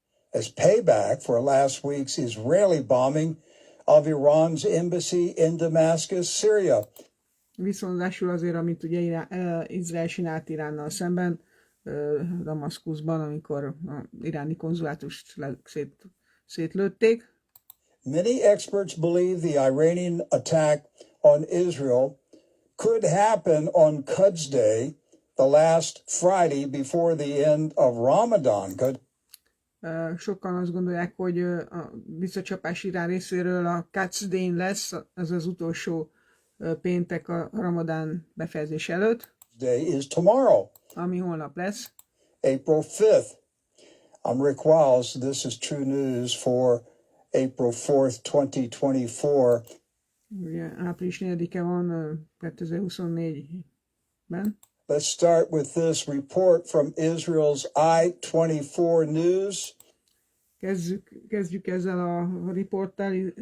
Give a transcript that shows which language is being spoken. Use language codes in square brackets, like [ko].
[en] As payback for last week's Israeli bombing of Iran's embassy in Damascus, Syria. [hu] Viszonzásul azért, amit ugye Izrael csinált Iránnal szemben, Damaszkuszban, amikor a iráni konzulátust szétlőtték. [en] Many experts believe the Iranian attack on Israel could happen on Quds Day, the last Friday before the end of Ramadan. [hu] Sokan azt gondolják, hogy a visszacsapás Irán részéről a Quds Day lesz, az az utolsó péntek a Ramadán befejezés előtt. [en] Day is tomorrow, [hu] ami holnap lesz. [en] April 5th. I'm Rick Wiles. This is Trunews for April 4th, 2024. [hu] Ugye április 4-e van 2024-ben. [en] Let's start with this report from Israel's I-24 News. [hu] Kezdjük ezzel a riporttal.